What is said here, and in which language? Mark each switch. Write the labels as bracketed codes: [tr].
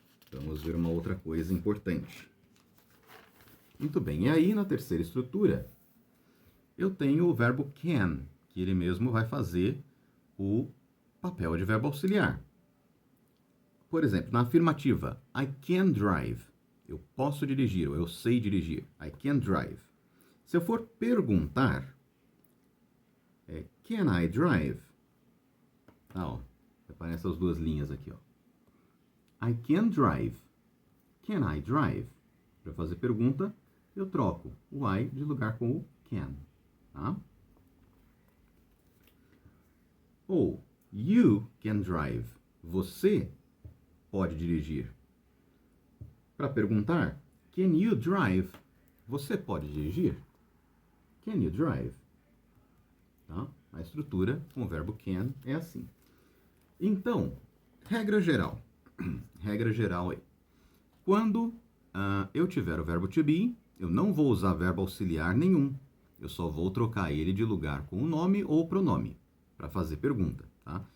[pt] Vamos ver uma outra coisa importante. Muito bem. E aí, na terceira estrutura, eu tenho o verbo can, que ele mesmo vai fazer o papel de verbo auxiliar. Por exemplo, na afirmativa, [en] I can drive. [pt] Eu posso dirigir, ou eu sei dirigir. [en] I can drive. [pt] Se eu for perguntar, [en] can I drive? [pt] Aparecem essas 2 linhas aqui, ó. [en] I can drive. Can I drive? [pt] Para fazer pergunta, eu troco o I de lugar com o can. Tá? Ou, [en] you can drive. [pt] Você pode dirigir. Para perguntar, [en] can you drive? [pt] Você pode dirigir? [en] Can you drive? [pt] Tá? A estrutura com o verbo can é assim. Então, regra geral. Regra geral aí. Quando eu tiver o verbo to be, eu não vou usar verbo auxiliar nenhum. Eu só vou trocar ele de lugar com o nome ou o pronome para fazer pergunta. Tá?